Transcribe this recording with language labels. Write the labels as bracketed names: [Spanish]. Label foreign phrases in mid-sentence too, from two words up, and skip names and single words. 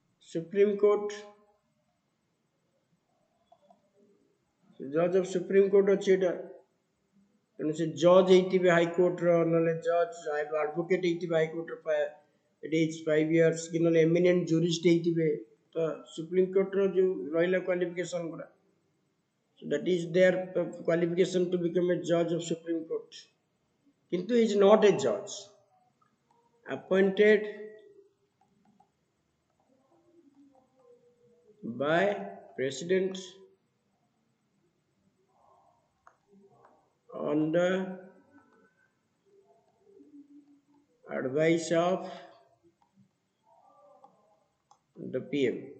[English] Supreme Court, judge of Supreme Court [Odia] ଅଛି ଏଟା ତେଣୁ ସେ ଜଜ୍ ହେଇଥିବେ ହାଇକୋର୍ଟର ନହେଲେ ଜଜ୍ ଆଡଭୋକେଟ୍ ହେଇଥିବେ ହାଇକୋର୍ଟର [English] at age 5 years [Odia] କି ନହେଲେ [English] eminent jurist [Odia] ହେଇଥିବେ ତ ସୁପ୍ରିମ କୋର୍ଟର ଯେଉଁ ରହିଲା କ୍ୱାଲିଫିକେସନ୍ ଗୁଡ଼ା [English] so that is their qualification to become a judge of Supreme Court କିନ୍ତୁ he is not a judge appointed by president on the advice of the PM.